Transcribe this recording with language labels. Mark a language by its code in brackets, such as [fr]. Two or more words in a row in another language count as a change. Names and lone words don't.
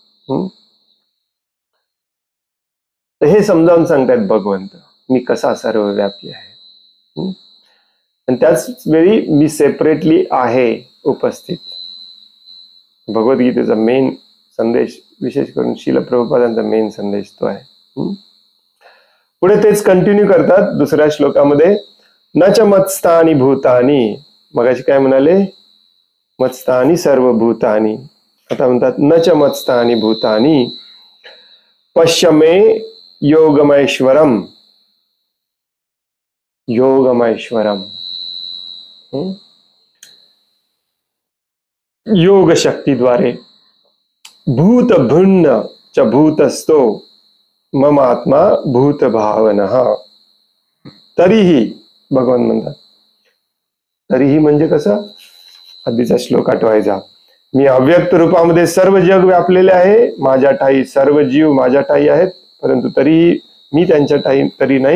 [mr] तर हे समजावून सांगतायत भगवंत, मी कसा सर्वव्यापी आहे. आणि त्याच वेळी मी सेपरेटली आहे उपस्थित. भगवद्गीतेचा मेन संदेश, विशेष करून श्रील प्रभुपादांचा मेन संदेश तो आहे. पुढे तेच कंटिन्यू करतात दुसऱ्या श्लोकामध्ये, [sa] न च मत्स्थानी भूतानी. [mr] मगाशी काय म्हणाले? [sa] मत्स्थानी सर्वभूतानी. [mr] आता म्हणतात [sa] न च मत्स्थानी भूतानी पश्य मे योगमैश्वरम. योगमैश्वरम [mr] योग शक्तीद्वारे [sa] भूत भिन्न च भूतस्थो मम आत्मा भूत भावनः. [mr] तरीही भगवान म्हणतात, तरीही म्हणजे कसं? आधीचा श्लोक आठवायचा. मी अव्यक्त रूपामध्ये सर्व जग व्यापलेले आहे, माझ्या ठाई सर्व जीव माझ्या ठाई आहेत, परंतु तरीही मी त्यांच्या ठाई तरी नाही.